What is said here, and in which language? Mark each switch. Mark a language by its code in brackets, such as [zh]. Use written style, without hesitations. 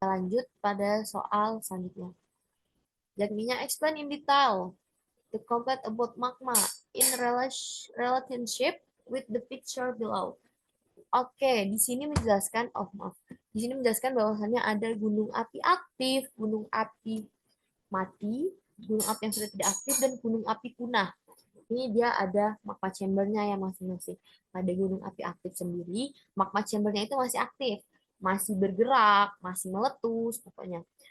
[id] Lanjut pada soal selanjutnya. [en] Yakninya explain in detail the concept about magma in relationship with the picture below. [id] Oke, di sini menjelaskan, di sini menjelaskan bahwasannya ada gunung api aktif, gunung api mati, gunung api yang sudah tidak aktif, dan gunung api punah. Ini dia ada magma chambernya ya masing-masing. Pada gunung api aktif sendiri, magma chambernya itu masih aktif, masih bergerak, masih meletus, pokoknya.